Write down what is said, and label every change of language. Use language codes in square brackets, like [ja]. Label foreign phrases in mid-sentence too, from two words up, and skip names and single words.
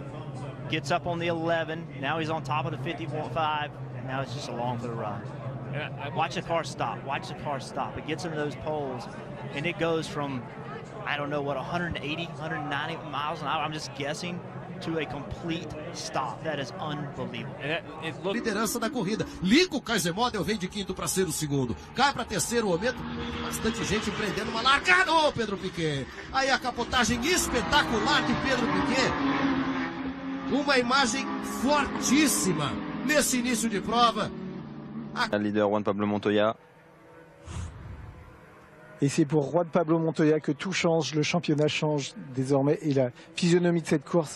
[en] Gets up on the 11. Now he's on top of the 55. And now it's just along for the ride. Watch the car stop. Watch the car stop. It gets into those poles. And it goes from, I don't know what, 180, 190 miles an hour. I'm just guessing. To a complete stop. That is unbelievable. [pt] Liderança da corrida. Lico Kaisermodel vem de quinto para ser o segundo. Cai para terceiro momento. Bastante gente empreendendo uma largada. Ô, Pedro Piquet. Aí a capotagem espetacular de Pedro Piquet. Uma imagem fortíssima nesse início de prova. [fr] Le leader Juan Pablo Montoya. Et c'est pour Juan Pablo Montoya que tout change, le championnat change désormais et la physionomie de cette course.